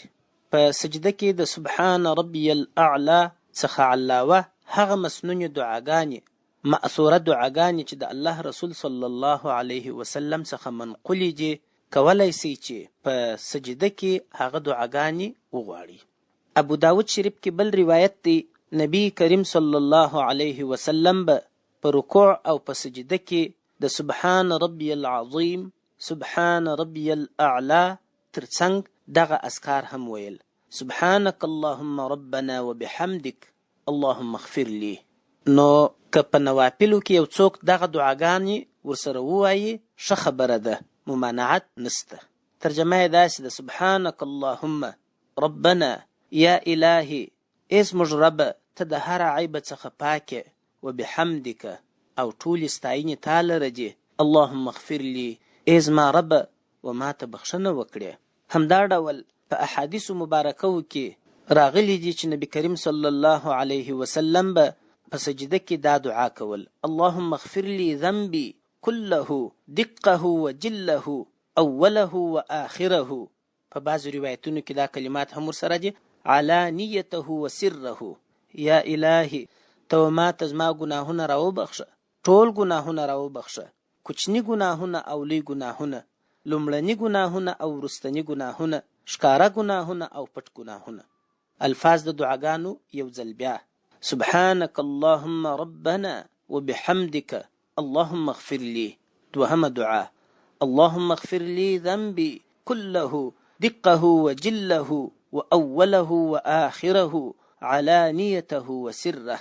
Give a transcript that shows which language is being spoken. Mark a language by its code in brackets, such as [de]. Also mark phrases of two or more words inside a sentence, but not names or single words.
[ps] په سجده کې د [ar] سبحان ربي الاعلی [ps] څخه علاوه هغه مسنونې دعاګانې، مأثوره دعاګانې چې د الله رسول [ar] صلی الله علیه وسلم [ps] څخه منقولې دي، کولی سي چې په سجده کې هغه دعاګانې وغواړي. ابو داود شریف کې بل روایت دی، نبی کریم [ar] صلی الله علیه وسلم [ps] به په رکوع او په سجده کې د [ar] سبحان ربي العظیم، سبحان ربي الاعلی [ps] ترڅنګ دغه اذکار هم ویل: [ar] سبحانك اللهم ربنا وبحمدك اللهم اغفر لي. [ps] نو که په نوافلو کې یو څوک دغه دعاګانې ورسره ووایي ښه خبره ده، ممانعت نسته. ترجمه یې داسې ده: [ar] سبحانك اللهم ربنا، [ps] یا الهي ای زموږ ربه ته د هر عیبه څخه پاکې، وبحمدک او ټولې ستاینې تا لره دي، [ar] اللهم اغفر لي [ps] ای زما ربه و ما ته بخښنه وکړې. همدا ډول په احادیثو مبارکو کې راغلي دي چې نبی کریم [ar] صلی الله علیه وسلم [ps] به په سجده کې دا دعا کول: [ar] اللهم اغفر لي ذنبي كله دقه وجله اوله واخره. [ps] په بعضو روایتونو کې دا کلمات هم ورسره دي: [ar] علانیته وسره. [ps] یا الهي ته ما ته زما ګناهونه راوبخښه، ټول ګناهونه راوبخښه، کوچني ګناهونه او لوی ګناهونه، لومړني ګناهونه او وروستني ګناهونه، ښکاره ګناهونه او پټ ګناهونه. الفاظ د دعاګانو یو ځل بیا: [ar] سبحانك اللهم ربنا وبحمدك اللهم اغفر لي. [ps] دوهمه دعا: [ar] اللهم اغفر لي ذنبي كله دقه وجله وأوله وآخره علانيته وسره.